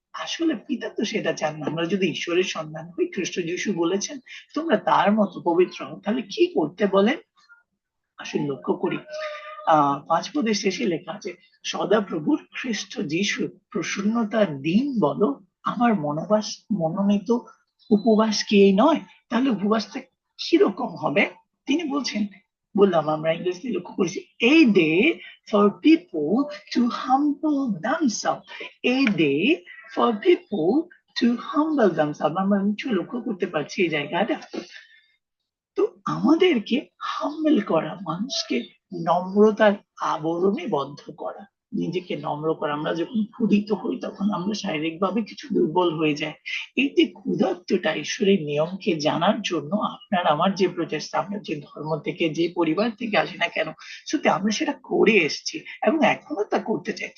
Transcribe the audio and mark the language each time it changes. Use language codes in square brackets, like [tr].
[bn] আসলে পিতা তো সেটা চান না। আমরা যদি ঈশ্বরের সন্তান হই, খ্রিস্ট যিশু বলেছেন তোমরা তার মতো পবিত্র হও, তাহলে কি করতে বলেন আসলে লক্ষ্য করি। 5 পদের শেষে লেখা আছে, সদা প্রভুর খ্রিস্ট যিশু প্রসন্নতার দিন বলো আমার মনোনীত উপবাস কি এই নয়? তাহলে উপবাসটা কিরকম হবে? তিনি বলছেন, বললাম আমরা ইংরেজিতে লক্ষ্য করেছি, [en] a day for people to humble themselves, a day for people to humble themselves। [bn] আমরা নিশ্চয় লক্ষ্য করতে পারছি এই জায়গাটা। তো আমাদেরকে হাম্বল করা, মানুষকে নম্রতার আবরণে বদ্ধ করা, নিজেকে নম্র করা। আমরা যখন ক্ষুধিত হই তখন আমরা শারীরিকভাবে কিছু দুর্বল হয়ে যাই। এই যে ক্ষুধার্তটা ঈশ্বরের নিয়মকে জানার জন্য আপনার আমার যে প্রচেষ্টা, আমরা যে ধর্ম থেকে যে পরিবার থেকে আসি না কেন, সত্যি আমরা সেটা করে এসেছি এবং এখনো তা করতে চাই।